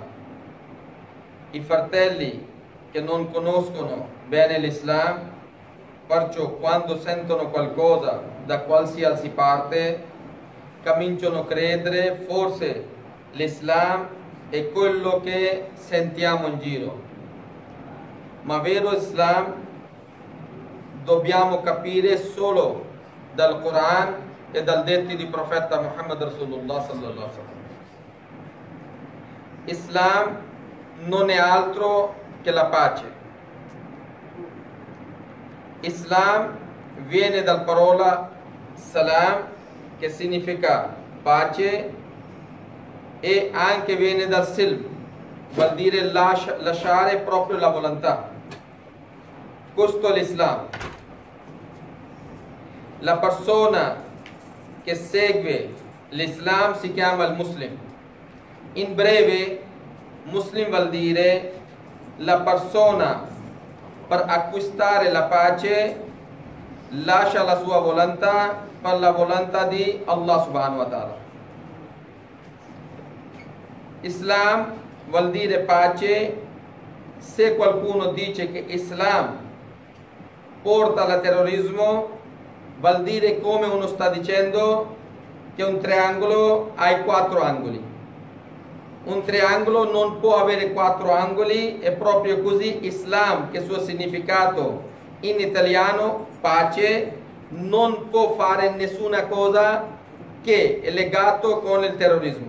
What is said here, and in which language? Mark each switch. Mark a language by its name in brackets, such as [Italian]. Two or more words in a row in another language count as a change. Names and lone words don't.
[Italian] I fratelli che non conoscono bene l'Islam, perciò quando sentono qualcosa da qualsiasi parte cominciano a credere forse l'Islam è quello che sentiamo in giro, ma vero Islam dobbiamo capire solo dal Quran e dal detto di profeta Muhammad Rasulullah [Arabic] صلى الله عليه وسلم. [Italian] Islam non è altro che la pace. Islam viene dalla parola salam, che significa pace, e anche viene dal silm, vuol dire lasciare proprio la volontà. Questo è l'Islam. La persona che segue l'Islam si chiama il Muslim. In breve, Muslim vuol dire la persona per acquistare la pace lascia la sua volontà per la volontà di Allah [Arabic] سبحانه وتعالى. [Italian] Islam vuol dire pace. Se qualcuno dice che Islam porta al terrorismo, vuol dire come uno sta dicendo che un triangolo ha 4 angoli. Un triangolo non può avere 4 angoli, è proprio così Islam, che il suo significato in italiano, pace, non può fare nessuna cosa che è legato con il terrorismo.